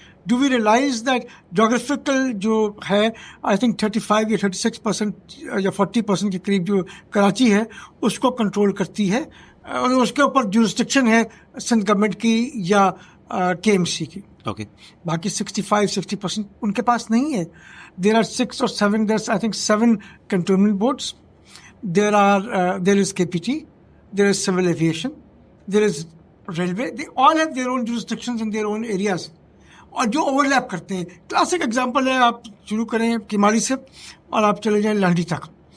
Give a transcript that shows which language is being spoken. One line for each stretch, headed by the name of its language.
English: do we realise that
Urdu: geographical جو ہے
English: I think
Urdu: 35 یا 36% یا 40% کے قریب جو کراچی ہے اس کو کنٹرول کرتی ہے, اور اس کے اوپر جورسڈکشن ہے سندھ گورنمنٹ کی یا KMC کی. اوکے, باقی 65-60% ان کے پاس نہیں ہے.
English: There are 6 or 7, there's I think 7 cantonment boards. There is KPT, there is civil aviation, there is railway. They all have their own jurisdictions in their own areas.
Urdu: اور جو over لیپ کرتے ہیں. Classic example ہے, آپ شروع کریں کمالی سے اور آپ چلے جائیں لانڈی تک.